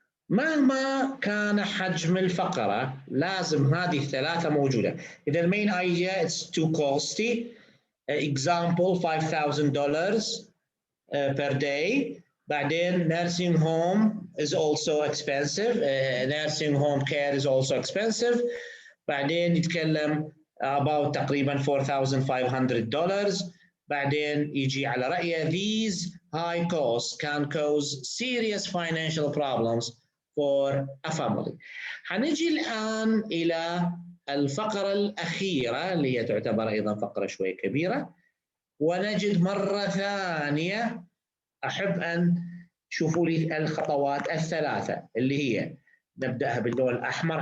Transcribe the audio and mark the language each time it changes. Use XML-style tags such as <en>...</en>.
<ar>مهما كان حجم الفقرة لازم هذه الثلاثة موجودة. إذا المين</ar> <en>idea it's too costly. Example $5,000 per day.</en> <ar>بعدين</ar> <en>nursing home is also expensive. Nursing home care is also expensive.</en> <ar>بعدين يتكلم about تقريبا $4,500. بعدين يجي على رأيه</ar> <en>these high costs can cause serious financial problems for a family.</en> <ar>حنجي الآن إلى الفقرة الأخيرة اللي هي تعتبر أيضا فقرة شوي كبيرة، ونجد مرة ثانية أحب أن تشوفوا لي الخطوات الثلاثة اللي هي نبدأها باللون الأحمر.</ar>